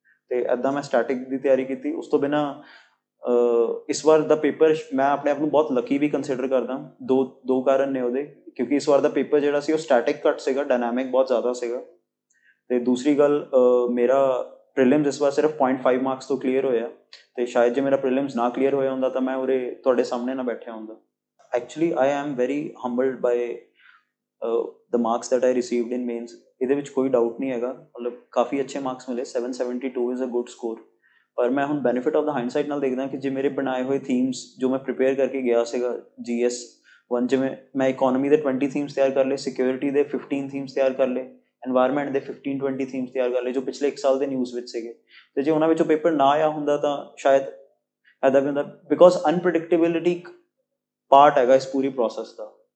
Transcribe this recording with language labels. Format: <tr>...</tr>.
<pa>ਅਤੇ ਇੱਦਾਂ ਮੈਂ ਸਟੈਟਿਕ ਦੀ ਤਿਆਰੀ ਕੀਤੀ। ਉਸ ਤੋਂ ਬਿਨਾਂ ਇਸ ਵਾਰ ਦਾ ਪੇਪਰ ਮੈਂ ਆਪਣੇ ਆਪ ਨੂੰ ਬਹੁਤ ਲੱਕੀ ਵੀ ਕੰਸੀਡਰ ਕਰਦਾ। ਦੋ ਕਾਰਨ ਨੇ ਉਹਦੇ, ਕਿਉਂਕਿ ਇਸ ਵਾਰ ਦਾ ਪੇਪਰ ਜਿਹੜਾ ਸੀ ਉਹ ਸਟੈਟਿਕ ਘੱਟ ਸੀਗਾ, ਡਾਇਨਾਮਿਕ ਬਹੁਤ ਜ਼ਿਆਦਾ ਸੀਗਾ। ਅਤੇ ਦੂਸਰੀ ਗੱਲ, ਮੇਰਾ ਪ੍ਰੀਲਿਮਸ ਇਸ ਵਾਰ ਸਿਰਫ 0.5 ਮਾਰਕਸ ਤੋਂ ਕਲੀਅਰ ਹੋਇਆ, ਅਤੇ ਸ਼ਾਇਦ ਜੇ ਮੇਰਾ ਪ੍ਰੀਲਿਮਸ ਨਾ ਕਲੀਅਰ ਹੋਇਆ ਹੁੰਦਾ ਤਾਂ ਮੈਂ ਉਰੇ ਤੁਹਾਡੇ ਸਾਹਮਣੇ ਨਾ ਬੈਠਿਆ ਹੁੰਦਾ।</pa> <en>actually I am very humbled by the marks that I received in mains.</en> <pa>ਇਹਦੇ ਵਿੱਚ ਕੋਈ ਡਾਊਟ ਨਹੀਂ ਹੈਗਾ, ਮਤਲਬ ਕਾਫੀ ਅੱਛੇ ਮਾਰਕਸ ਮਿਲੇ,</pa> <en>772 is a good score.</en> <pa>ਪਰ ਮੈਂ ਹੁਣ</pa> <en>benefit of the hindsight</en> <pa>ਨਾਲ ਦੇਖਦਾ ਕਿ ਜੇ ਮੇਰੇ ਬਣਾਏ ਹੋਏ ਥੀਮਸ ਜੋ ਮੈਂ ਪ੍ਰਿਪੇਅਰ ਕਰਕੇ ਗਿਆ ਸੀਗਾ GS 1, ਜਿਵੇਂ ਮੈਂ ਇਕੋਨਮੀ ਦੇ 20 ਥੀਮਸ ਤਿਆਰ ਕਰ ਲਏ, ਸਿਕਿਉਰਿਟੀ ਦੇ 15 ਥੀਮਸ ਤਿਆਰ ਕਰ ਲਏ, ਐਨਵਾਇਰਨਮੈਂਟ ਦੇ 15-20 ਥੀਮਸ ਤਿਆਰ ਕਰ ਲਏ ਜੋ ਪਿਛਲੇ 1 ਸਾਲ ਦੇ ਨਿਊਜ਼ ਵਿੱਚ ਸੀਗੇ, ਤੇ ਜੇ ਉਹਨਾਂ ਵਿੱਚੋਂ ਪੇਪਰ ਨਾ ਆਇਆ ਹੁੰਦਾ ਤਾਂ ਸ਼ਾਇਦ ਇੱਦਾਂ ਵੀ ਹੁੰਦਾ, ਬਿਕੋਜ਼ ਅਨਪ੍ਰੈਡਿਕਟੇਬਿਲਿਟੀ ਪਾਰਟ ਹੈਗਾ ਇਸ ਪੂਰੀ ਪ੍ਰੋਸੈਸ ਦਾ।</pa>